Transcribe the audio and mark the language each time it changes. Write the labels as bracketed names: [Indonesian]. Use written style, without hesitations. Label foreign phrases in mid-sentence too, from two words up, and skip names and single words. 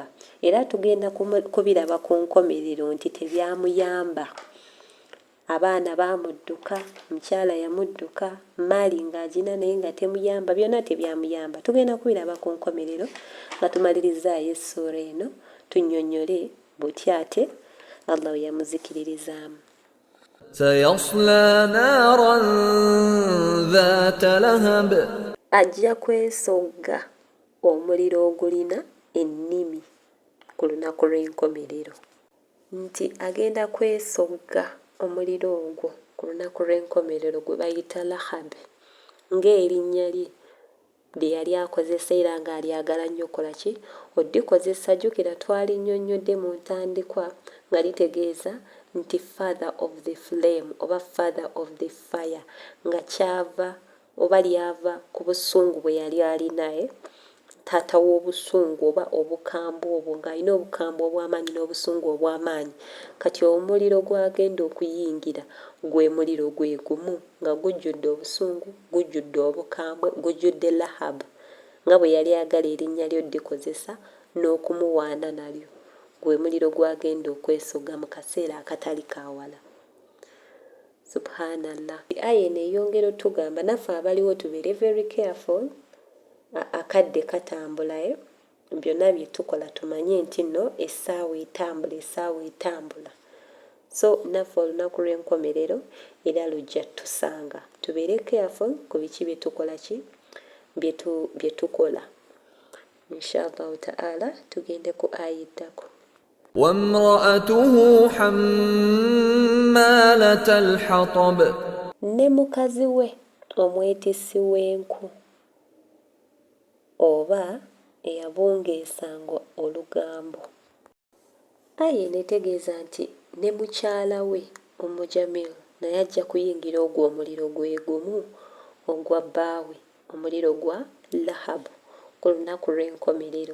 [Ganda] Era tugenda kubiraba ku nkomerero nti tebyamuyamba. abaana baamudduka, mukyala yamudduka, maali ng'agina naye nga temuyamba, byonna tebyamuyamba. Tugenda kubiraba ku nkomerero nga tumalirizaayo essuura eno, tunnyonnyole butya ate Allah we yamuzikiririzaamu. [Arabic] سيصلى نارا ذات لهب [Ganda] Ajja kwesogga omuliro ogulina ennimi ku lunaku lw'enkomerero. Nti agenda kwesogga omuliro ogwo ku lunaku lw'enkomerero gwe bayita Lahab, ng'erinnya lye lye yali akozesa era ng'alyagala nnyo okukola ki? Oddikozesa. Jjukira twalinnyonnyodde mu ntandikwa nga litegeeza nti [English] father of the flame [Ganda] oba [English] father of the fire, [Ganda] nga kyava oba lyava ku busungu bwe yali alinaye, taata w'obusungu oba obukambwe obwo, ng'alina obukambwe obw'amaanyi n'obusungu obw'amaanyi. Kati omuliro gw'agenda okuyingira gwe muliro gwe gumu nga gujjudde obusungu, gujjudde obukambwe, gujjudde Lahab, nga bwe yali agala erinnya ly'oddikozesa n'okumuwaana nalyo. Gwe muliro gw'agenda okwesogga mu kaseera akatali kaawala. Subhanallah. Aya eno eyongera otugamba naffe abaliwo tubeere [English] very careful. [Ganda] Akadde katambulaye, byonna bye tukola tumanye nti nno essaawa etambula. So naffe olunaku lw'enkomerero era lujja tusanga. Tubeere careful ku biki bye tukola ki? Bye tukola. [Arabic] إن شاء الله تعالى [Ganda] tugende ku aya eddako. [Arabic] وامرأته حمالة الحطب [Ganda] Ne mukazi we omwetisi w'enku oba eyabungeesanga olugambo. Aya eno etegeeza nti ne mukyala we omujamilu naye ajja kuyingira ogwo omuliro gwe gumu ogwa bbaawe, omuliro gwa Lahabu ku lunaku lw'enkomerero.